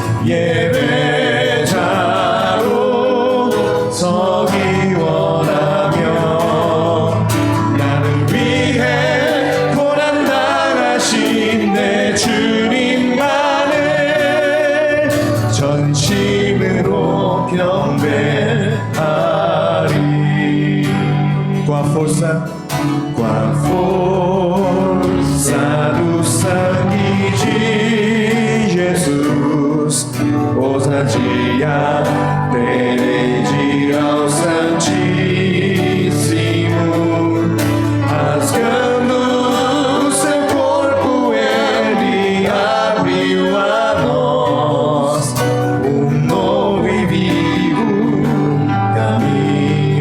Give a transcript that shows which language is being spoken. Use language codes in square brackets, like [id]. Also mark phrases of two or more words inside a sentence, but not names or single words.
[ko] 예배자로 서기 원하며 나를 위해 고난당하신 내 주님만을 전심으로 경배하리. [pt] Qua força do sangue de Jesus, ousadia terei de ir ao Santíssimo, rasgando o seu corpo ele abriu a nós novo e vivo caminho.